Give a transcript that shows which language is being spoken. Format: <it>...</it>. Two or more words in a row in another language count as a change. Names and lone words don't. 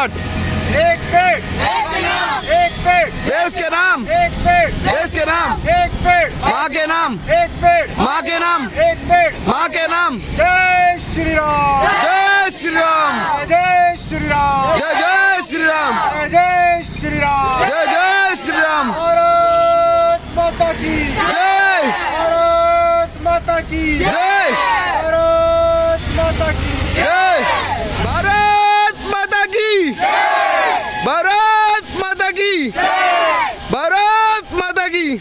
<hi>स्टार्ट। एक पेड़ देश के नाम, एक पेड़ देश के नाम, एक पेड़ देश के नाम, एक पेड़ माँ के नाम, एक पेड़ माँ के नाम, एक पेड़। माँ के नाम। जय श्री राम, जय श्री राम, जय श्री राम, जय जय श्री राम, जय श्री राम। जय जय श्री राम। भारत माता की जय, भारत माता की जय, भारत माता की जय। भारत माता की, भारत माता की, भारत माता की।</hi>